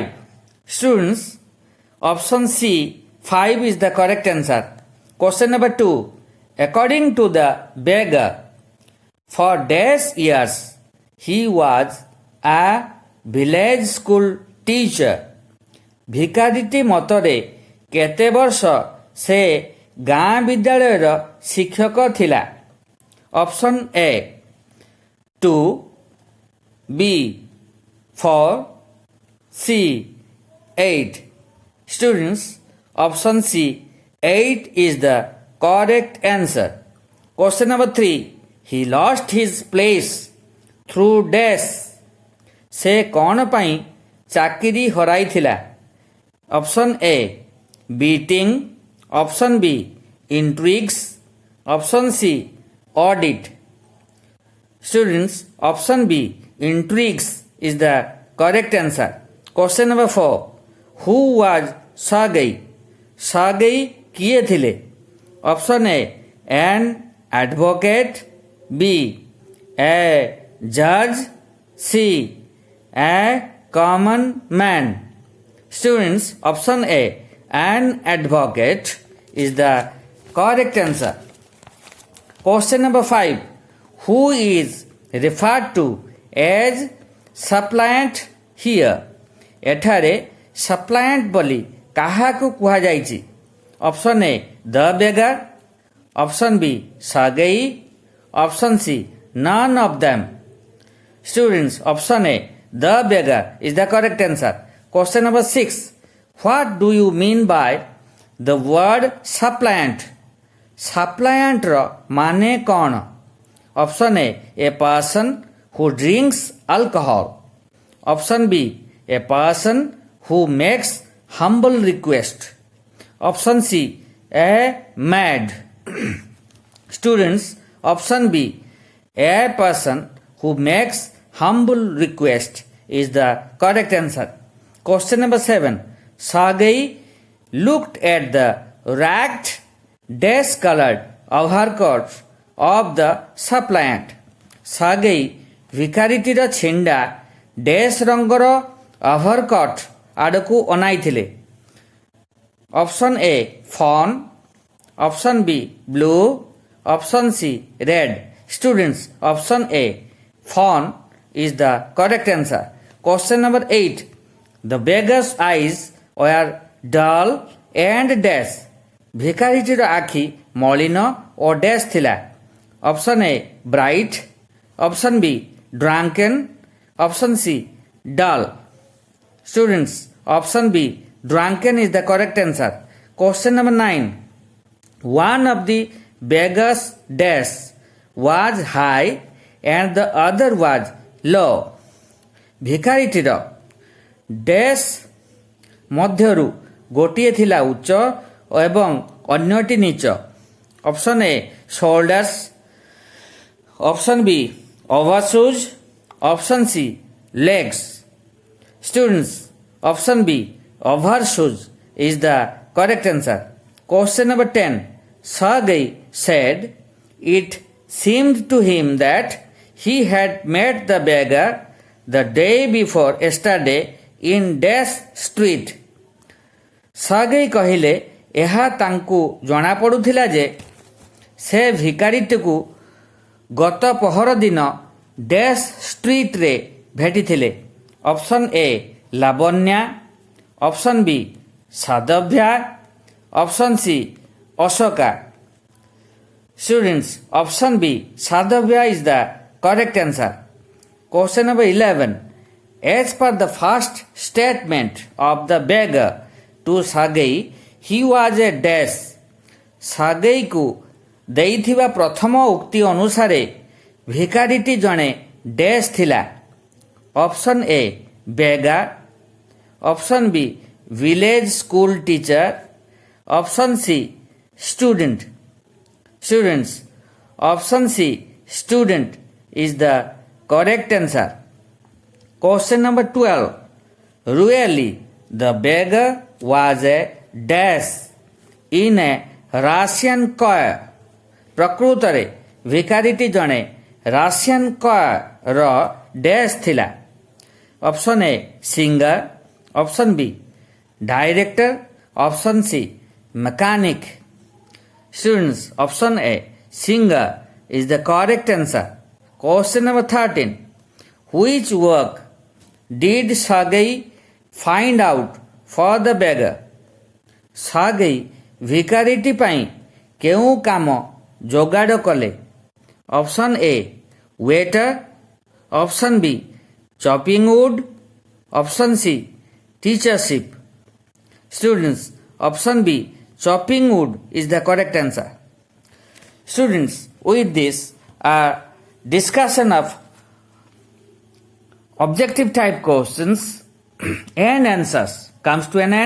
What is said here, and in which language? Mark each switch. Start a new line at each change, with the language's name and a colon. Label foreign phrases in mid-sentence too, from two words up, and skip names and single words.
English: Students, option C 5 is the correct answer. Question number 2. According to the beggar, for dash years he was a village school teacher.
Odia: ଭିକାରୀଟି ମତରେ କେତେ ବର୍ଷ ସେ ଗାଁ ବିଦ୍ୟାଳୟର ଶିକ୍ଷକ ଥିଲା?
English: option A 2, B 4, C 8. Students, option C 8 is the correct answer. Question number 3. He lost his place through dash.
Odia: ସେ କ'ଣ ପାଇଁ ଚାକିରି ହରାଇଥିଲା?
English: option A beating, option B intrigues, option C audit. Students, option B intrigues is the correct answer. Question number 4. Who was Sergei? Sergei
Odia: କିଏ ଥିଲେ?
English: option A an advocate, B a judge, C a common man. Students, option A an advocate is the correct answer. Question number 5. Who is referred to as suppliant here?
Odia: ଏଠାରେ suppliant ବୋଲି କାହାକୁ କୁହାଯାଇଛି?
English: option A the beggar, option B Sergei, option C none of them. Students, option A the beggar is the correct answer. Question number 6. What do you mean by the word suppliant?
Odia: suppliant ର ମାନେ କ'ଣ?
English: option A person who drinks alcohol. Option B, a person who makes humble request. Option C, a mad. Students, option B, a person who makes humble request is the correct answer. Question number 7. Sagai looked at the ragged, dash-colored overcoat of the suppliant.
Odia: Sagai ଭିକାରୀଟିର ଛିଣ୍ଡା ଡ୍ୟାସ୍ ରଙ୍ଗର ଓଭରକଟ୍ ଆଡ଼କୁ ଅନାଇଥିଲେ.
English: option A fawn, option B blue, option C red. Students, option A, fawn is the correct answer. Question number 8. The beggar's eyes were dull and dash.
Odia: ଭିକାରୀଟିର ଆଖି ମଳିନ ଓ ଡ୍ୟାସ୍ ଥିଲା.
English: option A bright, option B drunken, option C dull. Students, option B drunken is the correct answer. Question number 9. One of the beggar's dash was high and the other was low.
Odia: ଭିକାରୀଟିର ଡ୍ୟାସ୍ ମଧ୍ୟରୁ ଗୋଟିଏ ଥିଲା ଉଚ୍ଚ ଏବଂ ଅନ୍ୟଟି ନିଚ.
English: option A shoulders, option B overshoes, option C legs. Students, option B overshoes is the correct answer. Question number 10. Sagai said it seemed to him that he had met the beggar the day before yesterday in dash street.
Odia: ସାଗେଇ କହିଲେ ଏହା ତାଙ୍କୁ ଜଣାପଡ଼ୁଥିଲା ଯେ ସେ ଭିକାରୀଟିକୁ ଗତ ପହର ଦିନ
English: dash street
Odia: ଭେଟିଥିଲେ.
English: option A Labanya, option B Sadhavya, option C Ashoka. Students, option B Sadhavya is the correct answer. Question number 11. As per the first statement of the beggar to Sagai, he was a dash.
Odia: ସାଗେଇକୁ ଦେଇଥିବା ପ୍ରଥମ ଉକ୍ତି ଅନୁସାରେ ଭିକାରୀଟି ଜଣେ ଡ୍ୟାସ୍ ଥିଲା.
English: option A beggar, option B village school teacher, option C student. Students, option C student is the correct answer. Question number 12. Really, the beggar was a dash in a Russian choir.
Odia: ପ୍ରକୃତରେ ଭିକାରୀଟି ଜଣେ
English: Russian choir dash
Odia: ଥିଲା.
English: option A singer, option B director, option C mechanic. Students, option A singer is the correct answer. Question number 13. Which work did Sagai find out for the beggar?
Odia: ସାଗେଇ ଭିକାରୀଟି ପାଇଁ କେଉଁ କାମ ଯୋଗାଡ଼ କଲେ?
English: option A waiter, option B chopping wood, option C teachership. Students, option B chopping wood is the correct answer. Students, with this discussion of objective type questions and answers comes to an end.